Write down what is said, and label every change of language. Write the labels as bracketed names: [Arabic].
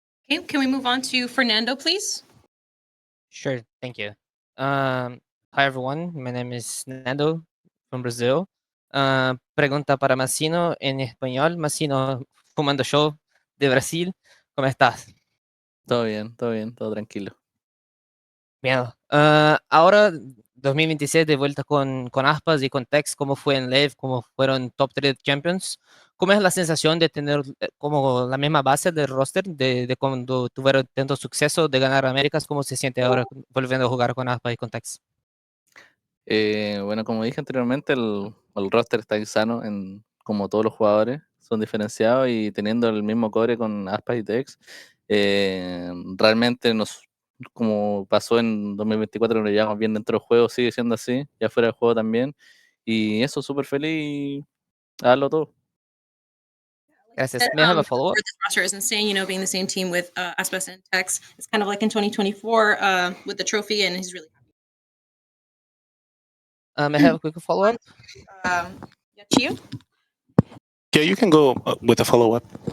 [English] Okay, can we move on to Fernando, please? Sure, thank you. Hi everyone, my name is Nando from Brazil. [Spanish] Pregunta para Massino en español. Massino, fumando show de Brasil. ¿Cómo estás? Todo bien, todo tranquilo. Bien. Ahora, 2026, de vuelta con Aspas y con Tex, ¿cómo fue en Lev? ¿Cómo fueron top 3 Champions? ¿Cómo es la sensación de tener como la misma base del roster de cuando tuvieron tanto suceso de ganar Américas? ¿Cómo se siente ahora volviendo a jugar con Aspas y con Tex? Bueno, como dije anteriormente, el roster está sano, como todos los jugadores son diferenciados y teniendo el mismo core con Aspas y Tex, realmente como pasó en 2024, nos llevamos bien dentro del juego, sigue siendo así, ya fuera del juego también, y eso, súper feliz y a darlo todo. Gracias. [English] May I have a follow-up? This roster is insane, being the same team with Aspas and Tex. It's kind of like in 2024 with the trophy, and he's really May I have a quick follow-up? Yachio? Yeah, you can go with a follow-up.